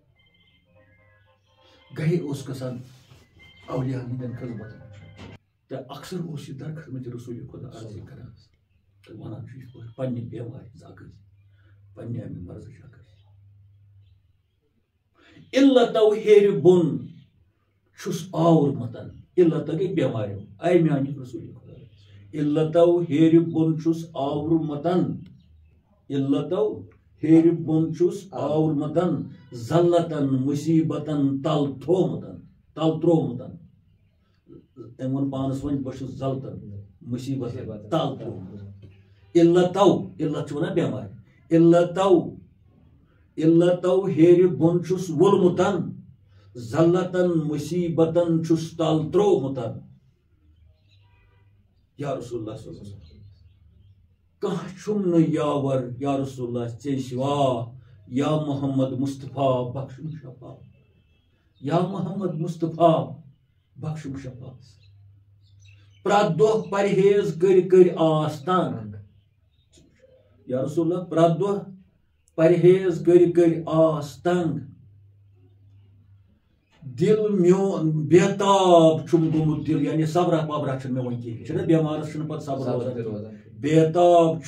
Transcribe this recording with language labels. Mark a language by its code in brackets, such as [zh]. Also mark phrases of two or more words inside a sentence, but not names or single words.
[ks] گہے اوس گژھان اولیاہن ہٕنٛدٮ۪ن خدمتن تہٕ اکثر اوس یہِ درخدمت رسول خۄدا عرضی کران تہٕ ونان چھُ یِتھ پٲٹھۍ پننہِ بٮ۪مارِ ہٕنٛز اکھ ٲسۍ پننہِ امہِ مرضٕچ اکھ ٲسۍ علتو ہیرِ بۄن چھُس آوُر متن علت گٔے بٮ۪ماریو آیہِ میانہِ رسول خۄدا علتو ہیرِ بۄن چھُس آوُر متن علتو ہیرِ بۄن چھُس آوُر متن ذلتن مُصیبتن تل تروومُت أمۍ ووٚن پانس وۄنۍ بہٕ چھُس ذلتن مُصیبتن تل تروومُت علت چھِ ونان بٮ۪مارِ علتو ہیرِ بۄن چھُس وولمُتن ذلتن مُصیبتن چھُس تل تروومُت [ar] یا رسول اللہ صلی اللہ علیہ وسلم [ks] کانٛہہ چھُم نہٕ یاور [ar] یا رسول اللہ [ks] ژے سِوا یا محمد مصطفیٰ بخشُم شفا یا محمد مصطفیٰ بخشُم شفا پرٛٮ۪تھ دۄہ پرہیز کٔرۍ آس تنگ [ar] یا رسول اللہ [ks] پرٛٮ۪تھ دۄہ پرہیز کٔرۍ آس تنگ دل میون بیتاب چھُم گوٚمُت دل یعنی صبرا پبرا چھُنہٕ مےٚ وۄنۍ کِہیٖنۍ چھُنہ بٮ۪مارس چھُنہٕ پتہٕ صبر روزان بیتاب